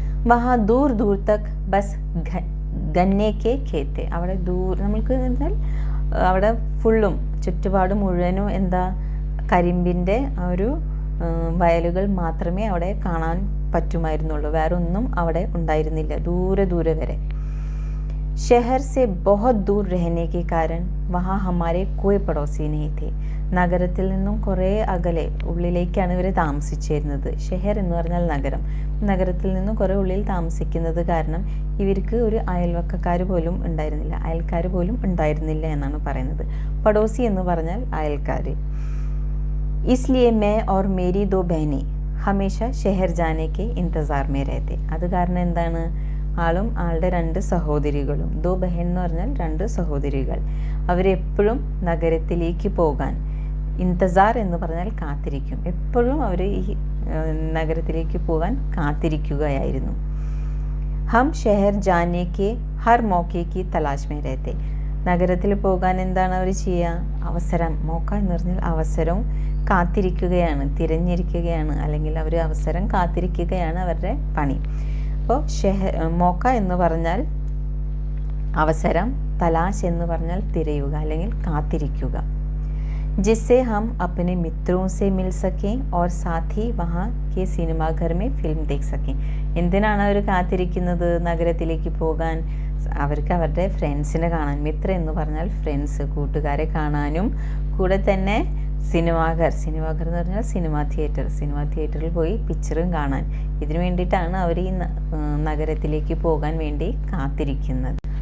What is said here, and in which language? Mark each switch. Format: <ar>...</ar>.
<hi>വഹാ ദൂർ ദൂർ Tak bus ഗന്നെ K ഖേത്തെ,</hi> <ml>അവിടെ നമ്മൾക്ക് എന്നാൽ അവിടെ ഫുള്ളും ചുറ്റുപാട് മുഴുവനും എന്താ കരിമ്പിൻ്റെ ഒരു വയലുകൾ മാത്രമേ അവിടെ കാണാൻ പറ്റുമായിരുന്നുള്ളൂ, വേറെ ഒന്നും അവിടെ ഉണ്ടായിരുന്നില്ല, ദൂരെ ദൂരെ വരെ.</ml> <hi>शहर से बहुत दूर रहने के कारण वहाँ हमारे कोई पड़ोसी नहीं थे.</hi> <ml>നഗരത്തിൽ നിന്നും കുറേ അകലെ ഉള്ളിലേക്കാണ് ഇവർ താമസിച്ചിരുന്നത്. ഷെഹർ എന്ന് പറഞ്ഞാൽ നഗരം. നഗരത്തിൽ നിന്നും കുറേ ഉള്ളിൽ താമസിക്കുന്നത് കാരണം ഇവർക്ക് ഒരു അയൽവക്കക്കാർ പോലും ഉണ്ടായിരുന്നില്ല, അയൽക്കാർ പോലും ഉണ്ടായിരുന്നില്ല എന്നാണ് പറയുന്നത്. പടോസി എന്ന് പറഞ്ഞാൽ അയൽക്കാർ.</ml> <hi>इसलिए मैं और मेरी दो बहनें हमेशा शहर जाने के इंतज़ार में रहते.</hi> <ml>അത് കാരണം എന്താണ്, ആളും ആളുടെ 2 സഹോദരികളും, ദോ ബഹൻ എന്ന് പറഞ്ഞാൽ 2 സഹോദരികൾ, അവരെപ്പോഴും നഗരത്തിലേക്ക് പോകാൻ, ഇന്തസാർ എന്ന് പറഞ്ഞാൽ കാത്തിരിക്കും, എപ്പോഴും അവർ ഈ നഗരത്തിലേക്ക് പോകാൻ കാത്തിരിക്കുകയായിരുന്നു.</ml> <hi>ഹം ഷെഹർ ജാനെ കെ ഹർ മോക്കെ കി തലാഷ് മേ രഹത്തെ.</hi> <ml>നഗരത്തിൽ പോകാൻ എന്താണ് അവർ ചെയ്യുക, അവസരം, മോക്ക എന്ന് പറഞ്ഞാൽ അവസരവും കാത്തിരിക്കുകയാണ്, തിരഞ്ഞിരിക്കുകയാണ്, അല്ലെങ്കിൽ അവർ അവസരം കാത്തിരിക്കുകയാണ് അവരുടെ പണി. അപ്പോൾ മോക്ക എന്ന് പറഞ്ഞാൽ അവസരം, തലാഷ് എന്ന് പറഞ്ഞാൽ തിരയുക അല്ലെങ്കിൽ കാത്തിരിക്കുക.</ml> <hi>जिससे हम अपने मित्रों से मिल सकें और साथ ही वहाँ के सिनेमाघर में फिल्म देख सकें.</hi> <ml>എന്തിനാണ് അവർ കാത്തിരിക്കുന്നത്, നഗരത്തിലേക്ക് പോകാൻ, അവർക്ക് അവരുടെ ഫ്രണ്ട്സിനെ കാണാൻ. മിത്ര എന്ന് പറഞ്ഞാൽ ഫ്രണ്ട്സ്, കൂട്ടുകാരെ കാണാനും കൂടെ തന്നെ സിനിമാഘർ എന്ന് പറഞ്ഞാൽ സിനിമാ തിയേറ്ററിൽ പോയി പിക്ചറും കാണാൻ. ഇതിനു വേണ്ടിയിട്ടാണ് അവർ ഈ നഗരത്തിലേക്ക് പോകാൻ വേണ്ടി കാത്തിരിക്കുന്നത്.</ml>